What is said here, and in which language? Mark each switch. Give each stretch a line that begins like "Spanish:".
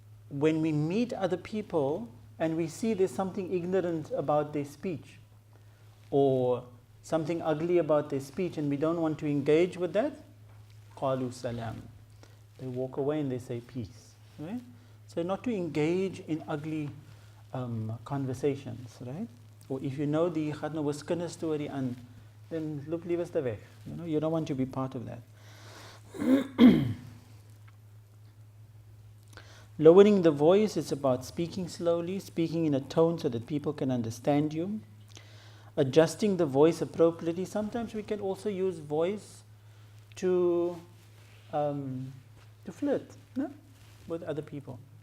English: When we meet other people and we see there's something ignorant about their speech or something ugly about their speech and we don't want to engage with that,
Arabic: qalu salam.
English: They walk away and they say peace. Right? So not to engage in ugly conversations, right? Or if you know
Afrikaans: die gaan nou 'n skinder storie aan,
English: then
Afrikaans: loop liewer te weg.
English: You don't want to be part of that. Lowering the voice is about speaking slowly, speaking in a tone so that people can understand you. Adjusting the voice appropriately. Sometimes we can also use voice to flirt, no? With other people.